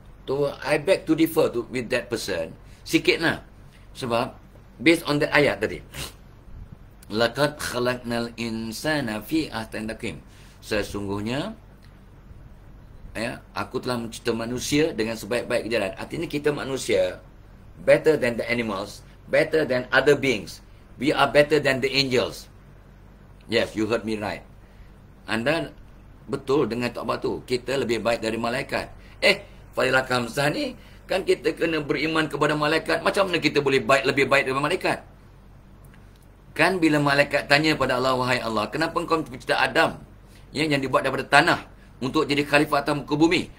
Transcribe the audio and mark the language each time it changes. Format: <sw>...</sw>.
<en>So, I beg to differ with that person.</en> <ms>Sikit lah. Sebab,</ms> <en>based on that</en> <ms>ayat tadi.</ms> <ar>Laqad khalaqnal insana fi ahsani taqwim.</ar> <ms>Sesungguhnya, ya, aku telah mencipta manusia dengan sebaik-baik jalan. Artinya kita manusia</ms> <en>better than the animals better than other beings. We are better than the angels. Yes, you heard me right.</en> <ms>Anda betul dengan Tok Abah tu. Kita lebih baik dari malaikat. Fadilah Kamsah ni, kan kita kena beriman kepada malaikat. Macam mana kita boleh lebih baik daripada malaikat? Kan bila malaikat tanya pada Allah, wahai Allah, kenapa engkau mencipta Adam yang dibuat daripada tanah untuk jadi khalifah atas muka bumi?</ms>